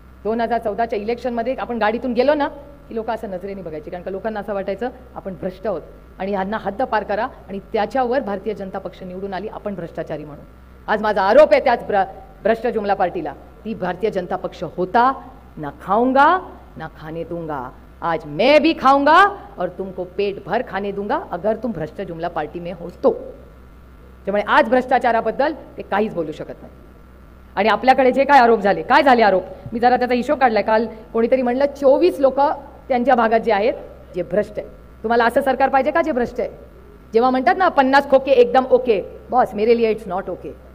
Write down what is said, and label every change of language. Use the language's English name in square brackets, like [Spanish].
[Marathi] 2014च्या इलेक्शनमध्ये आपण गाडीतून गेलो ना की लोक असं नजरेने बघायचे, कारण का लोकांना असं वाटायचं आपण भ्रष्ट आहोत आणि ह्यांना हद्द पार करा, आणि त्याच्यावर भारतीय जनता पक्ष निवडून आली, आपण भ्रष्टाचारी म्हणून. आज माझा आरोप आहे त्याच भ्रष्ट जुमला पार्टीला, ती भारतीय जनता पक्ष होता. [Hindi] ना खाऊंगा ना खाने दूंगा, आज मैं भी खाऊंगा और तुमको पेट भर खाने दूंगा अगर तुम भ्रष्ट जुमला पार्टी में हो तो. [Marathi] त्यामुळे आज भ्रष्टाचाराबद्दल ते काहीच बोलू शकत नाही. आणि आपल्याकडे जे काय आरोप झाले, काय झाले आरोप, मी जरा त्याचा हिशोब काढलाय. काल कोणीतरी म्हणलं 24 लोक त्यांच्या भागात जे आहेत जे भ्रष्ट आहे. तुम्हाला असं सरकार पाहिजे का जे भ्रष्ट आहे? जेव्हा म्हणतात ना 50 खोके एकदम ओके, [Hindi] बॉस मेरे लिए [English] It's not okay.